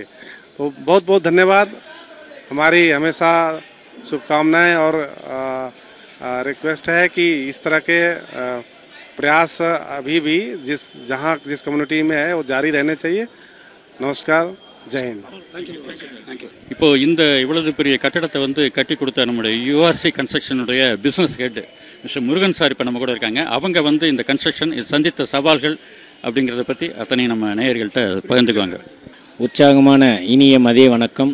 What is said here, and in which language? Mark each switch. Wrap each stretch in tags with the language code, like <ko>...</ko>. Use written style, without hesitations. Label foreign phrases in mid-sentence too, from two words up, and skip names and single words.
<hi>तो बहुत बहुत धन्यवाद। हमारी हमेशा शुभकामनाएं और रिक्वेस्ट है कि इस तरह के प्रयास अभी भी जिस कम्युनिटी में है वो जारी रहने चाहिए। नमस्कार, जय हिंद।</hi> <ta>இப்போ இந்த இவ்வளவு பெரிய கட்டடத்தை வந்து கட்டி கொடுத்த நம்முடைய யூஆர்சி கன்ஸ்ட்ரக்ஷனுடைய</ta> <en>business head</en> <ta>மிஸ்டர் முருகன் சார் இப்போ நம்ம கூட இருக்காங்க. அவங்க வந்து இந்த கன்ஸ்ட்ரக்ஷன் சந்தித்த சவால்கள் அப்படிங்கிறத பற்றி அத்தனை நம்ம நேயர்கள்ட்ட பகிர்ந்துக்குவாங்க. உற்சாகமான இனிய மதிய வணக்கம்.</ta>